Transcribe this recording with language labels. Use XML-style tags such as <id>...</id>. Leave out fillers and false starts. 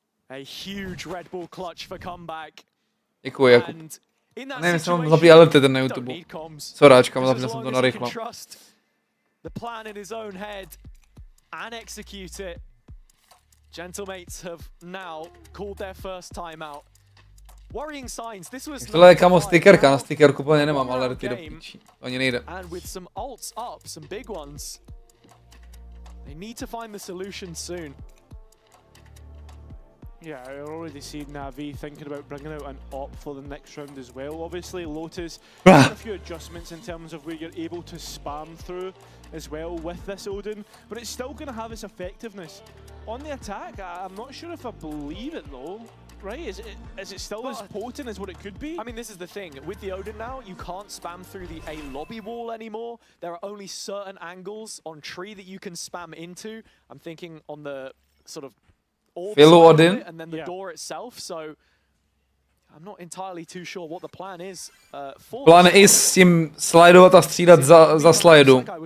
<en>A huge Red Bull clutch for comeback.</en> <cs>Děkuji, Jakub. Nevím, jestli mám zapít alerty ten na YouTube. Soráčka, zapněl jsem to na rychlo.</cs> <en>The plan in his own head and execute it. Gentlemates have now called their first timeout. Worrying signs. This was</en> <cs>tohle je kamo stickerka, na stickerku úplně nemám alerty do píči. To ani nejde.</cs> <en>And with some ults up, some big ones. They need to find the solution soon. Yeah, I already see NAVI thinking about bringing out an op for the next round as well. Obviously, Lotus has a few adjustments in terms of where you're able to spam through as well with this Odin, but it's still going to have its effectiveness. On the attack, I'm not sure if I believe it though. Right? Is it still as potent as what it could be? I mean, this is the thing. With the Odin now, you can't spam through the A lobby wall anymore. There are only certain angles on tree that you can spam into. I'm thinking on the sort of Odin and then the door itself, so I'm not entirely too sure what the plan is.</en> <cs>Plán je s tím slidovat a střídat za slidu.</cs>